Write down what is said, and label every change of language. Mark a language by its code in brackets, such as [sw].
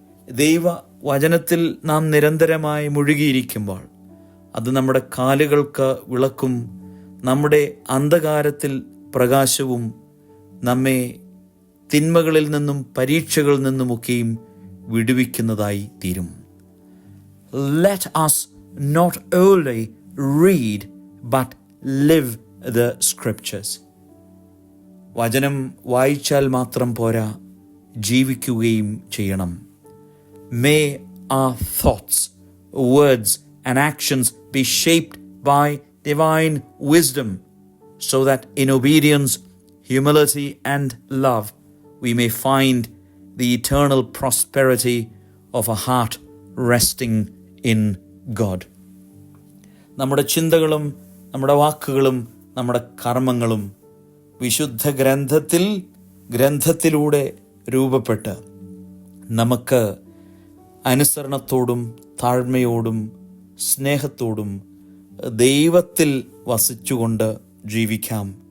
[ml] ദൈവവചനത്തിൽ നാം നിരന്തരമായി മുഴുകിയിരിക്കുമ്പോൾ അത് നമ്മുടെ കാലുകൾക്ക് വിളക്കും, നമ്മുടെ അന്ധകാരത്തിൽ പ്രകാശവും, നമ്മെ തിന്മകളിൽ നിന്നും പരീക്ഷകളിൽ നിന്നുമൊക്കെയും വിടുവിക്കുന്നതായി തീരും. [en] Let us not only read but live the scriptures. [ml] വചനം വായിച്ചാൽ മാത്രം പോരാ, ജീവിക്കുകയും ചെയ്യണം. [en] May our thoughts, words and actions be shaped by divine wisdom, so that in obedience, humility and love we may find the eternal prosperity of a heart resting in God. [ml] നമ്മുടെ ചിന്തകളും നമ്മുടെ വാക്കുകളും നമ്മുടെ കർമ്മങ്ങളും വിശുദ്ധ ഗ്രന്ഥത്തിലൂടെ രൂപപ്പെട്ട് നമുക്ക് അനുസരണത്തോടും താഴ്മയോടും സ്നേഹത്തോടും ദൈവത്തിൽ വസിച്ചുകൊണ്ട് ജീവിക്കാം.